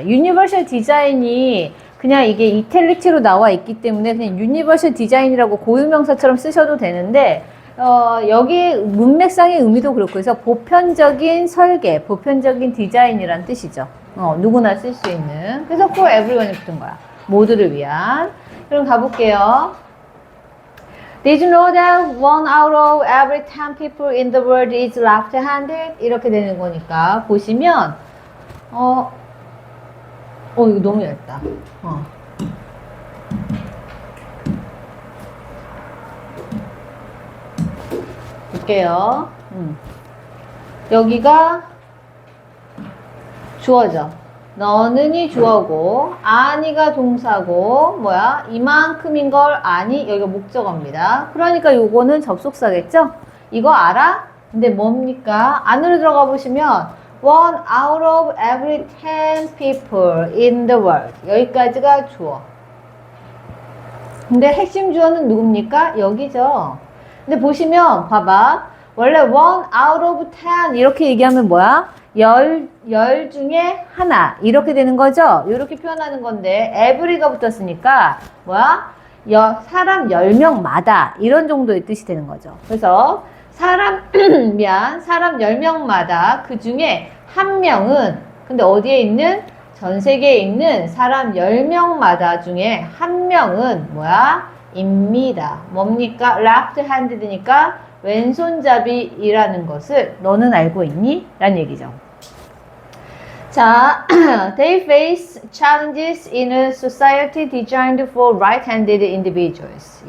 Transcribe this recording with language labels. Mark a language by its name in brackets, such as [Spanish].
[Korean] Universal Design이 그냥 이게 이탈릭체로 나와 있기 때문에 그냥 Universal Design이라고 고유명사처럼 쓰셔도 되는데, 여기 문맥상의 의미도 그렇고, 그래서 보편적인 설계, 보편적인 디자인이란 뜻이죠. 누구나 쓸 수 있는. 그래서 [English] for everyone [Korean] 이 붙은 거야. 모두를 위한. 그럼 가볼게요. [English] Did you know that 1 out of every 10 people in the world is left-handed? [Korean] 이렇게 되는 거니까 보시면 이거 너무 얇다. 볼게요. 여기가 주어져. 너는이 주어고 아니가 동사고 뭐야? 이만큼인 걸 아니 여기가 목적어입니다. 그러니까 요거는 접속사겠죠? 이거 알아? 근데 뭡니까? 안으로 들어가 보시면 [English] 1 out of every 10 people in the world [Korean] 여기까지가 주어. 근데 핵심 주어는 누굽니까? 여기죠. 근데 보시면 봐봐. 원래 [English] 1 out of 10 [Korean] 이렇게 얘기하면 뭐야? 10 중에 하나 이렇게 되는 거죠. 이렇게 표현하는 건데 every가 붙었으니까 뭐야? 사람 10명마다 이런 정도의 뜻이 되는 거죠. 그래서 사람 10명마다 그 중에 한 명은 근데 어디에 있는? 전 세계에 있는 사람 10명마다 중에 한 명은 뭐야? 입니다. 뭡니까? left-handed니까 왼손잡이라는 것을 너는 알고 있니? 라는 얘기죠. [English] 자, they face challenges in a society designed for right-handed individuals.